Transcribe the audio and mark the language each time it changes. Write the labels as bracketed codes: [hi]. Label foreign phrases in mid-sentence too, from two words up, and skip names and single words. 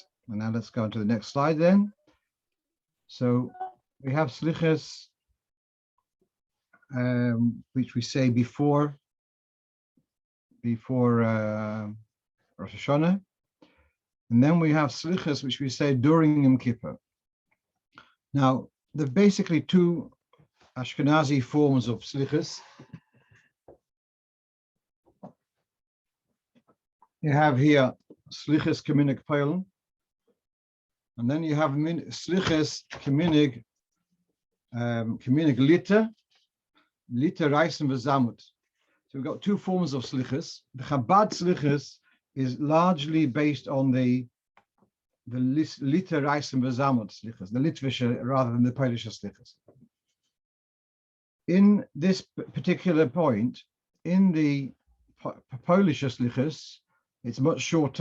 [en] And now let's go on to the next slide then. So we have slichas, which we say before Rosh Hashanah, and then we have slichas which we say during Yom Kippur. Now, there are basically two Ashkenazi forms of slichas. You have here slichas [yi] kaminig peilen, [en] and then you have slichas [yi] kaminig liter reisen v'zamut. [en] So we've got two forms of slichas. The Chabad slichas is largely based on the [yi] liter reisen v'zamut [en] slichas, the Litvische rather than the Polish slichas. In this particular point, in the Polish slichas, it's much shorter.